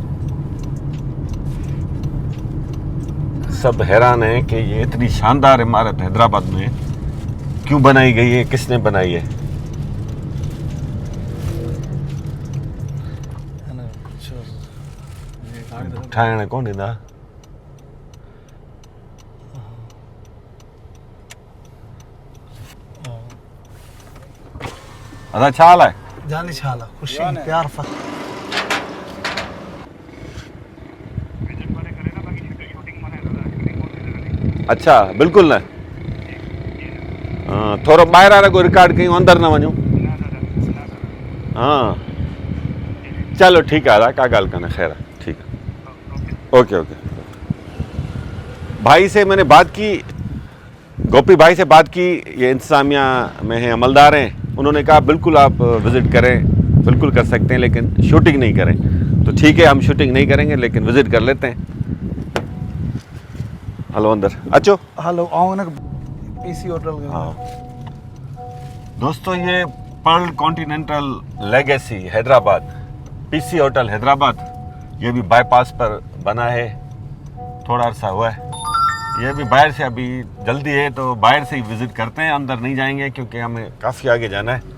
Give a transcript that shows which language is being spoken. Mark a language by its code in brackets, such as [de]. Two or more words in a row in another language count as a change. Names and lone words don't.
[ur] سب حیران ہیں کہ یہ اتنی شاندار عمارت حیدرآباد میں کیوں بنائی گئی ہے کس نے بنائی ہے. [sd] ठाहिण कोन ॾींदा अदा छा हाल आहे जानी छा हाल आहे ख़ुशी प्यार फख़्र अच्छा बिल्कुल न थोरो ॿाहिरां रुगो रिकॉर्ड कयूं अंदरि न वञूं हाँ चलो ठीकु आहे दादा का ॻाल्हि कान्हे ख़ैर आहे ठीकु आहे [en] okay okay [ur] بھائی سے میں نے بات کی، گوپی بھائی سے بات کی، یہ انتظامیہ میں ہیں، عملدار ہیں. انہوں نے کہا بالکل آپ وزٹ کریں، بالکل کر سکتے ہیں، لیکن شوٹنگ نہیں کریں. تو ٹھیک ہے، ہم شوٹنگ نہیں کریں گے لیکن وزٹ کر لیتے ہیں. [sd] हलो अंदर अचो। [ur] ہلو آؤ نا پی سی ہوٹل. ہاں دوستو، یہ پرل کانٹینینٹل لیگیسی حیدرآباد، پی سی ہوٹل حیدرآباد، یہ بھی بائی پاس پر بنا ہے، تھوڑا عرصہ ہوا ہے. یہ بھی باہر سے، ابھی جلدی ہے تو باہر سے ہی وزٹ کرتے ہیں، اندر نہیں جائیں گے کیونکہ ہمیں کافی آگے جانا ہے.